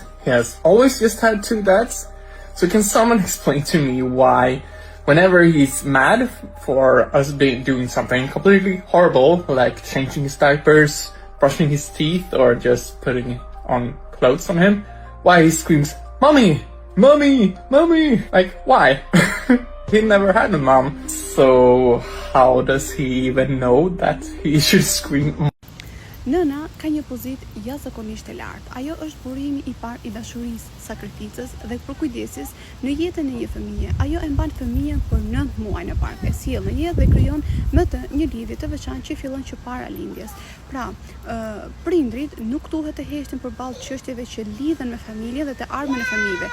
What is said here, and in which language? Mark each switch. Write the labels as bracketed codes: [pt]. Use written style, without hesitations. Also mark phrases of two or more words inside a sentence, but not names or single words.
[en] He has always just had two dads. So can someone explain to me why whenever he's mad for us doing something completely horrible, like changing his diapers, brushing his teeth, or just putting on clothes on him, why he screams, "Mommy! Mommy! Mommy!" Like, why? He never had a mom. So how does he even know that he should scream? [sq] Nëna ka një pozitë jashtëzakonisht e lartë. Ajo është burimi i parë i dashurisë, sakrificës dhe përkujdesis në jetën e një fëmije. Ajo e mban fëmijën për 9 muaj në park, e sjell në jetë dhe krijon me të një lidhje të veçantë që fillon që para lindjes. Pra, prindrit nuk duhet të heshtin përballë çështjeve që lidhen me familjen dhe të ardhmen e fëmijëve.